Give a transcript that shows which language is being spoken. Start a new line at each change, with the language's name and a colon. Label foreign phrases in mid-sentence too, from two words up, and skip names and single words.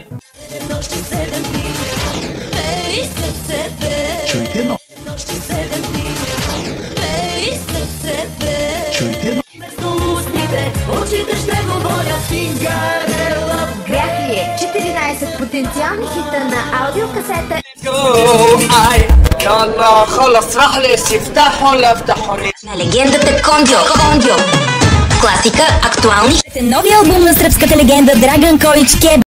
Bulgarian: Нощи 7 дни, пей сърцете. Чуйте, но. Нощи 7 дни, пей сърцете. Чуйте, но. Вместо устните, очите ще говорят. Сингарела. Грях ли е? 14 потенциални хита на аудиокасета. Ай,
Arabic: يلا خلص راح لي افتحوا لا افتحوا لي.
Bulgarian: На легендата Кондио. Класика, актуални. Новия албум на сръбската легенда Драган Колич Кеб.